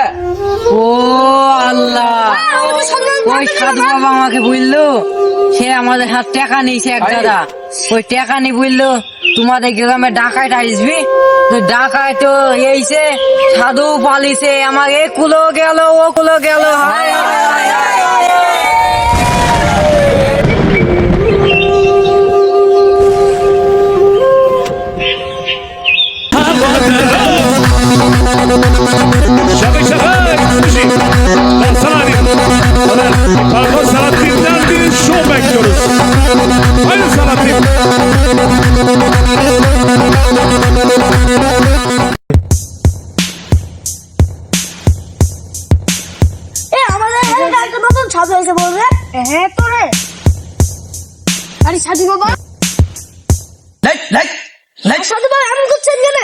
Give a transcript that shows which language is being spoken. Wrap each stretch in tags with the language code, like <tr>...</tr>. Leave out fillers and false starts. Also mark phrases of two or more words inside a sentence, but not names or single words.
<bn>ও আল্লাহ, ওই সাধু বাবা আমাকে বললো সে আমাদের হাত টাকা নিয়েছে এক দাদা, ওই টাকা নিয়ে বললো তোমাদের গ্রামে ডাকাইট আসবি, তো ডাকায় তো এইছে সাধু পালিছে, আমার এ কুলো গেল ও কুলো গেল। হায় হায় হায় হায় হায়।</bn> <tr>Şaka şaka. Ben sana diyeyim. Pardon Salahattin'den bir show bekliyoruz. Haydi Salahattin.</tr> <bn>আমাদের এলাকায় একটা নতুন সাধু এসে বলবে। হ্যাঁ তো রে, আরে সাধু বাবা, সাধু বাবা এমন করছেন কেন?</bn>